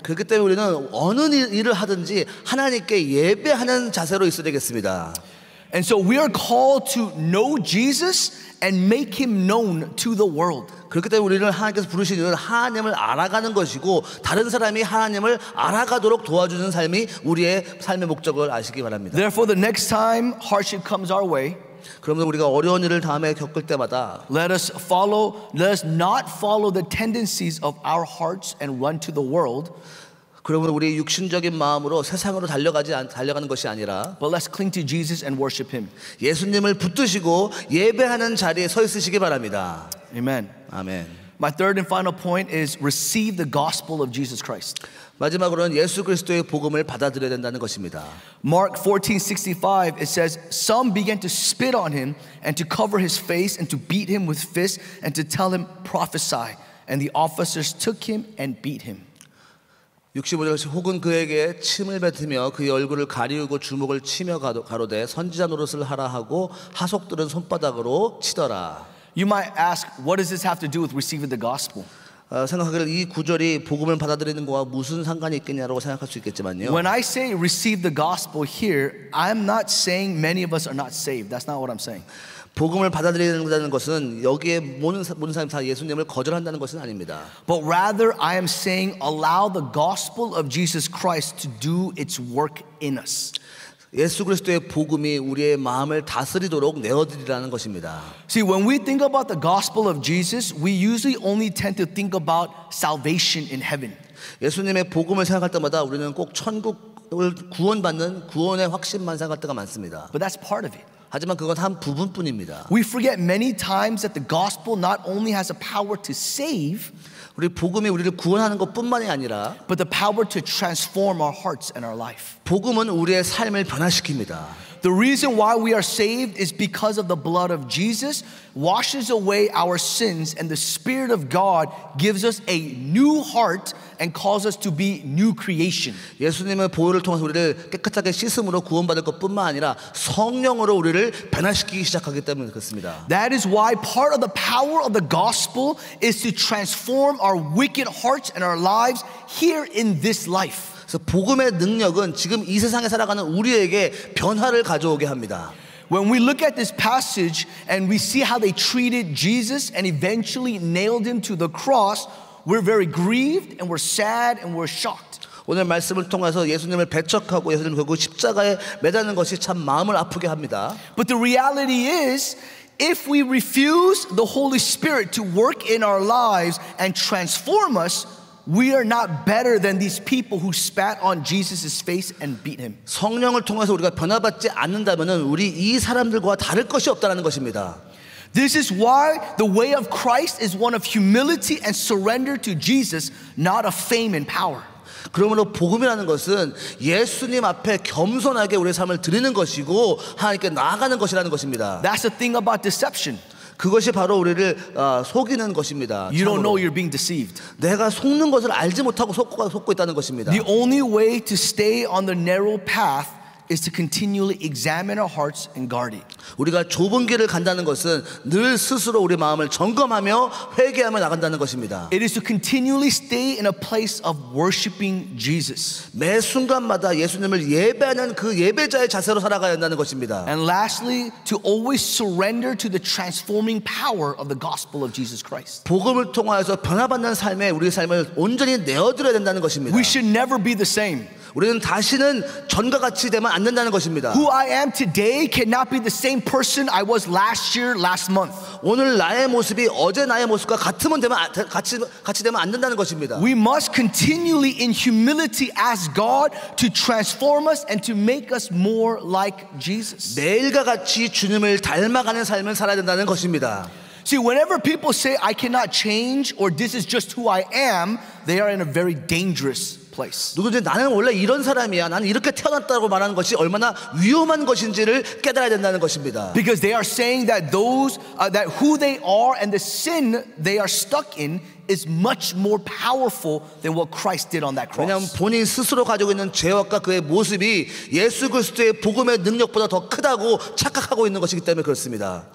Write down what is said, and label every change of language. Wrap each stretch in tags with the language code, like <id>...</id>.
<ko>그렇기 때문에 우리는 어느 일을 하든지 하나님께 예배하는 자세로 있어야 되겠습니다.</ko> <en>And so we are called to know Jesus and make Him known to the world.</en> <ko>그렇기 때문에 우리를 하나님께서 부르신 이유는 하나님을 알아가는 것이고 다른 사람이 하나님을 알아가도록 도와주는 삶이 우리의 삶의 목적을 아시기 바랍니다.</ko> <en>Therefore, the next time hardship comes our way,</en> <ko>그러면 우리가 어려운 일을 다음에 겪을 때마다</ko> <en>let us not follow the tendencies of our hearts and run to the world.</en> <ko>그러면 우리 육신적인 마음으로 세상으로 달려가는 것이 아니라</ko> <en>But let's cling to Jesus and worship Him.</en> <ko>예수님을 붙드시고 예배하는 자리에 서 있으시기 바랍니다.</ko> <en>Amen.</en> <ko>아멘.</ko> <en>My third and final point is receive the gospel of Jesus Christ.</en> <ko>마지막으로는 예수 그리스도의 복음을 받아들여야 된다는 것입니다.</ko> <en>Mark 14:65 it says some began to spit on him and to cover his face and to beat him with fists and to tell him prophesy. And the officers took him and beat him.</en> <ko>65절 혹은 그에게 침을 뱉으며 그의 얼굴을 가리우고 주먹을 치며 가로되 선지자 노릇을 하라 하고 하속들은 손바닥으로 치더라.</ko> <en>You might ask, what does this have to do with receiving the gospel?</en> <ko>생각하기를 이 구절이 복음을 받아들이는 것과 무슨 상관이 있겠냐라고 생각할 수 있겠지만요.</ko> <en>When I say receive the gospel here, I'm not saying many of us are not saved. That's not what I'm saying.</en> <ko>복음을 받아들이는 것은 여기에 모든 사람이 다 예수님을 거절한다는 것은 아닙니다.</ko> <en>But rather, I am saying allow the gospel of Jesus Christ to do its work in us.</en> <ko>예수 그리스도의 복음이 우리의 마음을 다스리도록 내어드리라는 것입니다.</ko> <en>See, when we think about the gospel of Jesus, we usually only tend to think about salvation in heaven.</en> <ko>예수님의 복음을 생각할 때마다 우리는 꼭 천국을 구원받는 구원의 확신만 생각할 때가 많습니다.</ko> <en>But that's part of it.</en> <ko>하지만 그건 한 부분뿐입니다.</ko> <en>We forget many times that the gospel not only has a power to save,</en> <ko>우리 복음이 우리를 구원하는 것뿐만이 아니라</ko> <en>but the power to transform our hearts and our life.</en> <ko>복음은 우리의 삶을 변화시킵니다.</ko> <en>The reason why we are saved is because of the blood of Jesus washes away our sins, and the Spirit of God gives us a new heart and calls us to be new creation.</en> <ko>예수님의 보혈을 통해서 우리를 깨끗하게 씻음으로 구원받을 것뿐만 아니라 성령으로 우리를 변화시키기 시작하기 때문에 그렇습니다.</ko> <en>That is why part of the power of the gospel is to transform our wicked hearts and our lives here in this life.</en> <ko>그래서 복음의 능력은 지금 이 세상에 살아가는 우리에게 변화를 가져오게 합니다.</ko> <en>When we look at this passage and we see how they treated Jesus and eventually nailed him to the cross, we're very grieved and we're sad and we're shocked.</en> <ko>오늘 말씀을 통해서 예수님을 배척하고 예수님을 결국 십자가에 매다는 것이 참 마음을 아프게 합니다.</ko> <en>But the reality is, if we refuse the Holy Spirit to work in our lives and transform us, we are not better than these people who spat on Jesus' face and beat him.</en> <ko>성령을 통해서 우리가 변화받지 않는다면은 우리 이 사람들과 다를 것이 없다라는 것입니다.</ko> <en>This is why the way of Christ is one of humility and surrender to Jesus, not of fame and power.</en> <ko>그러므로 복음이라는 것은 예수님 앞에 겸손하게 우리의 삶을 드리는 것이고 하나님께 나아가는 것이라는 것입니다.</ko> <en>That's the thing about deception.</en> <ko>그것이 바로 우리를 속이는 것입니다.</ko> <en>You don't</en> <ko>참으로.</ko> <en>know you're being deceived.</en> <ko>내가 속는 것을 알지 못하고 속고 있다는 것입니다.</ko> <en>The only way to stay on the narrow path is to continually examine our hearts and guard it.</en> <ko>우리가 좁은 길을 간다는 것은 늘 스스로 우리 마음을 점검하며 회개하며 나간다는 것입니다.</ko> <en>It is to continually stay in a place of worshiping Jesus.</en> <ko>매 순간마다 예수님을 예배하는 그 예배자의 자세로 살아가야 한다는 것입니다.</ko> <en>And lastly, to always surrender to the transforming power of the gospel of Jesus Christ.</en> <ko>복음을 통하여서 변화받는 삶에 우리의 삶을 온전히 내어드려야 된다는 것입니다.</ko> <en>We should never be the same.</en> <ko>우리는 다시는 전과 같이 되면 안 된다는 것입니다.</ko> <en>Who I am today cannot be the same person I was last year, last month.</en> <ko>오늘 나의 모습이 어제 나의 모습과 같이 되면 안 된다는 것입니다.</ko> <en>We must continually in humility ask God to transform us and to make us more like Jesus.</en> <ko>매일과 같이 주님을 닮아가는 삶을 살아야 된다는 것입니다.</ko> <en>See, whenever people say I cannot change or this is just who I am, they are in a very dangerous place.</en> <ko>누구든지 나는 원래 이런 사람이야, 나는 이렇게 태어났다고 말하는 것이 얼마나 위험한 것인지를 깨달아야 된다는 것입니다.</ko> <en>Because they are saying that those that who they are and the sin they are stuck in is much more powerful than what Christ did on that</en> <ko>왜냐하면</ko> <en>cross.</en> <ko>본인 스스로 가지고 있는 죄악과 그의 모습이 예수 그리스도의 복음의 능력보다 더 크다고 착각하고 있는 것이기 때문에 그렇습니다.</ko>